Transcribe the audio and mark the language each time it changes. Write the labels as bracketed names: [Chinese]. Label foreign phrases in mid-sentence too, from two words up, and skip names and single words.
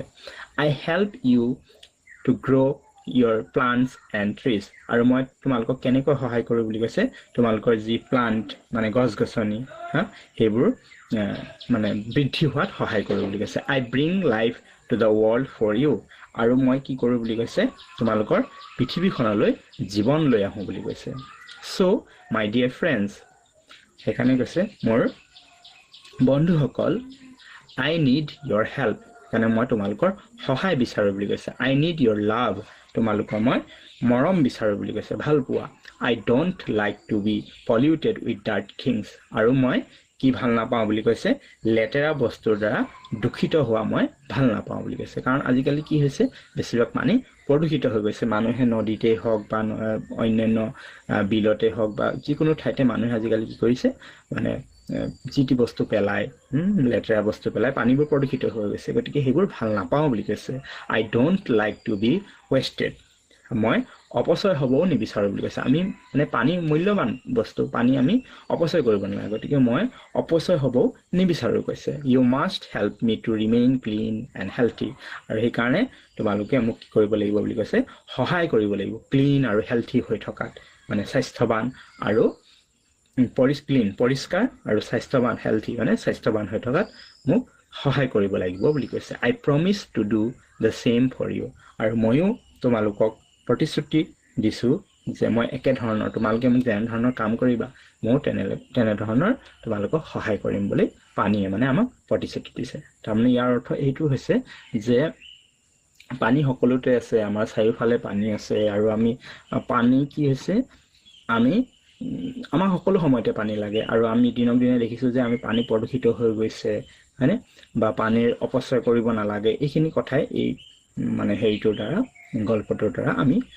[English] I help you to grow your plants and trees, [Assamese] আৰু মই তোমালোকক কেনেকৈ সহায় কৰোঁ বুলি কৈছে, তোমালোকৰ যি প্লাণ্ট মানে গছ গছনি, সেইবোৰ মানে বৃদ্ধি হোৱাত সহায় কৰোঁ বুলি কৈছে। [English] I bring life to the world for you, [Assamese] আৰু মই কি কৰোঁ বুলি কৈছে, তোমালোকৰ পৃথিৱীখনলৈ জীৱন লৈ আহোঁ বুলি কৈছে। [English] So my dear friends, [Assamese] সেইকাৰণে কৈছে মোৰ বন্ধুসকল [English] I need your help [Assamese] কাৰণে মই তোমালোকৰ সহায় বিচাৰো বুলি কৈছে [English] I need your love [Assamese] তোমালোকৰ মই মৰম বিচাৰো বুলি কৈছে ভাল পোৱা [English] I don't like to be polluted with dirty things [Assamese] আৰু মই কি ভাল নাপাওঁ বুলি কৈছে লেতেৰা বস্তুৰ দ্বাৰা দূষিত হোৱা মই ভাল নাপাওঁ বুলি কৈছে কাৰণ আজিকালি কি হৈছে বেছিভাগ পানী প্ৰদূষিত হৈ গৈছে মানুহে নদীতে হওক বা অন্যান্য বিলতে হওক বা যিকোনো ঠাইতে মানুহে আজিকালি কি কৰিছে মানে জিটি বস্তু পেলাই লেতেৰা বস্তু পেলাই পানীবোৰ প্ৰদূষিত হৈ গৈছে গতিকে সেইবোৰ ভাল নাপাওঁ বুলি কৈছে [English] I don't like to be wasted [Assamese] মই অপচয় হ'বও নিবিচাৰো বুলি কৈছে আমি মানে পানী মূল্যৱান বস্তু পানী আমি অপচয় কৰিব নালাগে গতিকে মই অপচয় হ'বও নিবিচাৰো কৈছে [English] you must help me to remain clean and healthy [Assamese] আৰু সেই কাৰণে তোমালোকে মোক কি কৰিব লাগিব বুলি কৈছে সহায় কৰিব লাগিব ক্লিন আৰু হেলথি হৈ থকাত মানে স্বাস্থ্যৱান আৰু পৰিষ্কাৰ আৰু স্বাস্থ্যৱান হেলথি মানে স্বাস্থ্যৱান হৈ থকাত মোক সহায় কৰিব লাগিব বুলি কৈছে [English] I promise to do the same for you [Assamese] আৰু ময়ো তোমালোকক প্ৰতিশ্ৰুতি দিছো যে মই একে ধৰণৰ তোমালোকে মোক যেনে ধৰণৰ কাম কৰিবা ময়ো তেনে ধৰণৰ তোমালোকক সহায় কৰিম বুলি পানীয়ে মানে আমাক প্ৰতিশ্ৰুতি দিছে তাৰমানে ইয়াৰ অৰ্থ এইটো হৈছে যে পানী সকলোতে আছে আমাৰ চাৰিওফালে পানী আছে আৰু আমি পানী কি হৈছে আমি আমাৰ সকলো সময়তে পানী লাগে আৰু আমি দিনক দিনে দেখিছো যে আমি পানী প্ৰদূষিত হৈ গৈছে হয়নে বা পানীৰ অপচয় কৰিব নালাগে এইখিনি কথাই এই মানে হেৰিটোৰ দ্বাৰা গল্পটোৰ দ্বাৰা আমি